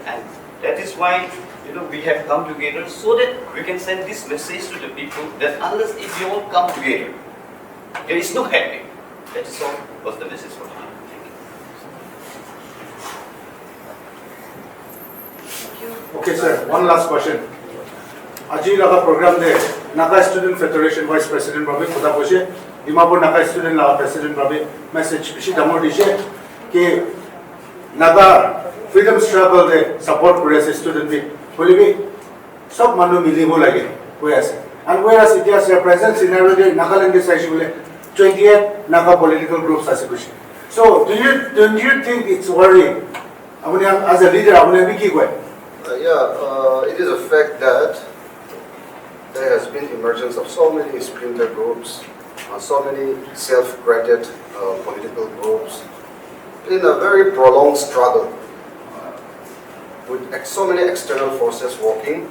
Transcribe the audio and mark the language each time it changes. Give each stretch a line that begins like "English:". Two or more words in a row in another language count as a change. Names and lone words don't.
English: And that is why we have come together so that we can send this message to the people that unless if we all come together, there is no happy. That is all was the message for today. Thank you. Thank you. Okay, sir. One last question.
Naga Pidgin: Aji laga program de Naga Student Federation
English: Vice President
Naga Pidgin: Ravi Khuda Boshe, Dimapur Naga Student laga President Ravi message bishi damor dishe ki
English: Naga freedom struggle
Naga Pidgin: de support kore ase student bi boli bi sob manu milibo lage koi ase.
English: And whereas it has a present scenario de Nagaland is actually 28 Naga political groups
Naga Pidgin: ase bishi.
English: So don't you think it's worrying? As a leader, it is a fact that there has been emergence of so many splinter groups, so many self-created political groups in a very prolonged struggle with so many external forces working.